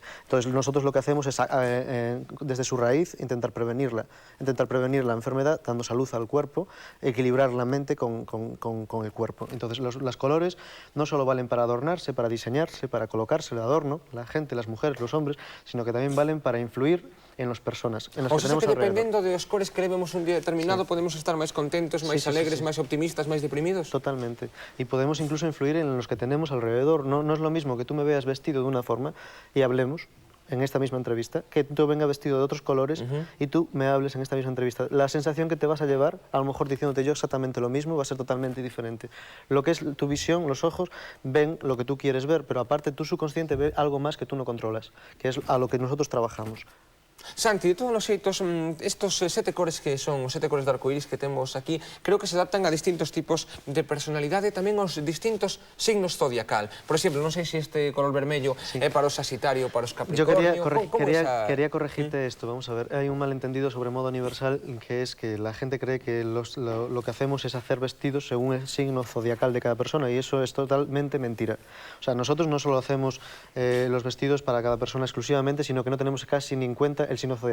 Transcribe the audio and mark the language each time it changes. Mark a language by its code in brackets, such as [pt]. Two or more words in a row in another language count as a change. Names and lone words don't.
[es] Entonces, nosotros lo que hacemos es, desde su raíz, intentar prevenir la enfermedad, dando salud al cuerpo, equilibrar la mente con el cuerpo. Entonces, los colores no solo valen para adornarse, para diseñarse, para colocarse de adorno, la gente, las mujeres, los hombres, sino que también valen para influir en las personas, en las que tenemos que alrededor. [gl] dependendo dos cores que levemos un día determinado, podemos estar máis contentos, máis alegres, máis optimistas, máis deprimidos? [es] Totalmente. Y podemos incluso influir en los que tenemos alrededor. No es lo mismo que tú me veas vestido de una forma y hablemos en esta misma entrevista, que tú venga vestido de otros colores y tú me hables en esta misma entrevista. La sensación que te vas a llevar, a lo mejor diciéndote yo exactamente lo mismo, va a ser totalmente diferente. Lo que es tu visión, los ojos, ven lo que tú quieres ver, pero aparte tu subconsciente ve algo más que tú no controlas, que es a lo que nosotros trabajamos. [gl] Santi, de todos os xeitos, estos 7 cores que son os 7 cores de arcoíris que temos aquí, creo que se adaptan a distintos tipos de personalidade e tamén aos distintos signos zodiacal. Por exemplo, non sei se este color vermello é para o Sagitario, para os Capricornio. [es] Yo quería corregirte esto, vamos a ver. Hay un malentendido sobre Moda Universal, que es que la gente cree que lo que hacemos es hacer vestidos según el signo zodiacal de cada persona, y eso es totalmente mentira. O sea, nosotros no solo hacemos los vestidos para cada persona exclusivamente, sino que no tenemos casi ni en cuenta el signo zodiacal.